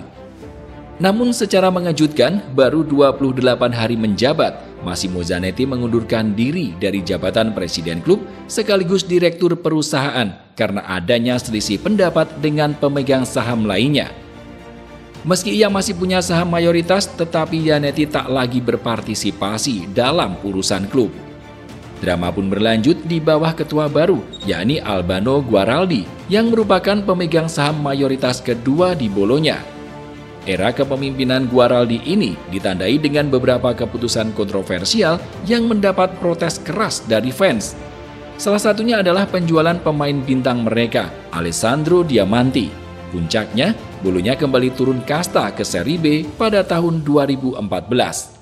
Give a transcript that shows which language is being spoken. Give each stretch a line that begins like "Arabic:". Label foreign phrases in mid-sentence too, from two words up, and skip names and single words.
Indonesian: Namun secara mengejutkan, baru 28 hari menjabat, Massimo Zanetti mengundurkan diri dari jabatan presiden klub sekaligus direktur perusahaan karena adanya selisih pendapat dengan pemegang saham lainnya. Meski ia masih punya saham mayoritas, tetapi Zanetti tak lagi berpartisipasi dalam urusan klub. Drama pun berlanjut di bawah ketua baru, yakni Albano Guaraldi, yang merupakan pemegang saham mayoritas kedua di Bologna. Era kepemimpinan Guaraldi ini ditandai dengan beberapa keputusan kontroversial yang mendapat protes keras dari fans. Salah satunya adalah penjualan pemain bintang mereka, Alessandro Diamanti. Puncaknya, Bologna kembali turun kasta ke Serie B pada tahun 2014.